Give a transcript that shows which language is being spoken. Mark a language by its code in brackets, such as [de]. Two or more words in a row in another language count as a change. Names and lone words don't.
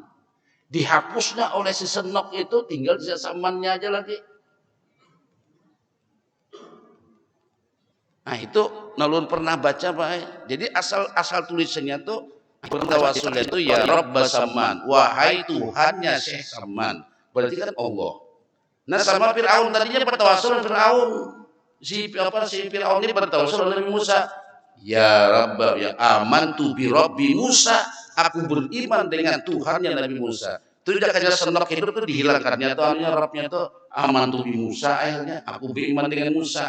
[id] Dihapusnya oleh si senok itu, tinggal si Samannya aja lagi. Nah itu nalun pernah baca Pak. Jadi asal tulisannya tuh bertawasulnya itu [ar] يا رب سمان, [id] wahai Tuhannya Syekh Saman. Berarti kan Allah. Nah sama Fir'aun tadinya bertawasul Fir'aun. Si Fir'aun ini bertawasul Nabi Musa. [ar] يا رب يا آمنت برب موسى. [id] Aku beriman dengan Tuhannya Nabi Musa. Itu udah kajian senok hidup itu dihilangkannya tuh artinya Rabbnya itu [ar] آمنت بموسى [id] akhirnya aku beriman dengan Musa.